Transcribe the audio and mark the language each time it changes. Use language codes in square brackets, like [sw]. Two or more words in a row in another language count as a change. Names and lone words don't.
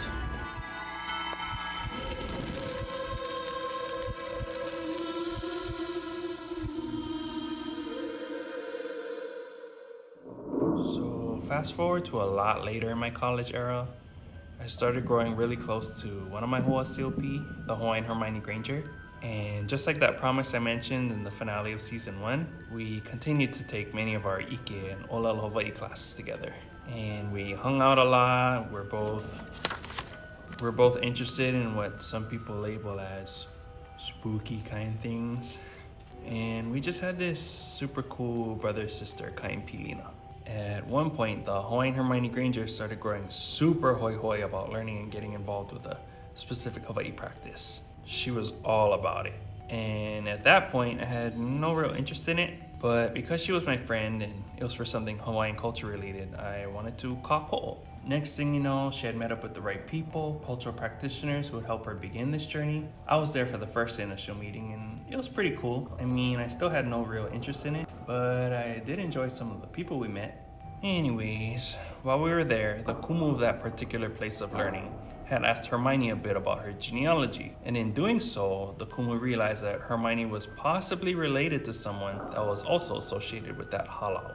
[en] So fast forward to a lot later in my college era, I started growing really close to one of my hoʻosilpi, the Hawaiian Hermione Granger. And just like that promise I mentioned in the finale of season 1, we continued to take many of our ike and [haw] ʻōlelo Hawaii [en] classes together. And we hung out a lot. We're both interested in what some people label as spooky kind things. And we just had this super cool brother-sister kind pilina. At one point, the Hawaiian Hermione Granger started growing super hoi about learning and getting involved with a specific Hawaii practice. She was all about it. And at that point, I had no real interest in it, but because she was my friend and it was for something Hawaiian culture related, I wanted to kākoʻo. Next thing you know, she had met up with the right people, cultural practitioners who would help her begin this journey. I was there for the first initial meeting and it was pretty cool. I mean, I still had no real interest in it, but I did enjoy some of the people we met. Anyways, while we were there, the kumu of that particular place of learning had asked Hermione a bit about her genealogy, and in doing so, the kumu realized that Hermione was possibly related to someone that was also associated with that halau.